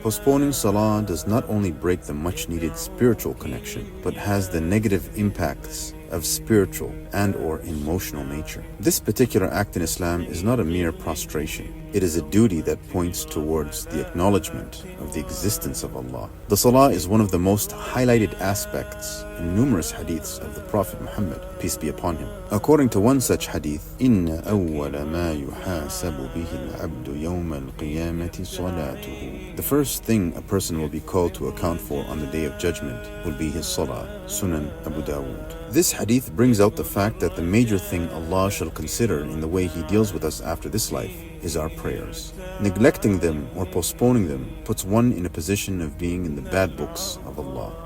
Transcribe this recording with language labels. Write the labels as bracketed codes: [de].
[en] Postponing salah does not only break the much-needed spiritual connection, but has the negative impacts of spiritual and or emotional nature. This particular act in Islam is not a mere prostration. It is a duty that points towards the acknowledgement of the existence of Allah. The salah is one of the most highlighted aspects in numerous hadiths of the Prophet Muhammad, peace be upon him. According to one such hadith, [ar] إِنَّ أَوَّلَ مَا يُحَاسَبُ بِهِ الْعَبْدُ يَوْمَ الْقِيَامَةِ صَلَاتُهُ. [en] The first thing a person will be called to account for on the Day of Judgment will be his salah. Sunan Abu Dawud. This hadith brings out the fact that the major thing Allah shall consider in the way He deals with us after this life is our prayers. Neglecting them or postponing them puts one in a position of being in the bad books of Allah.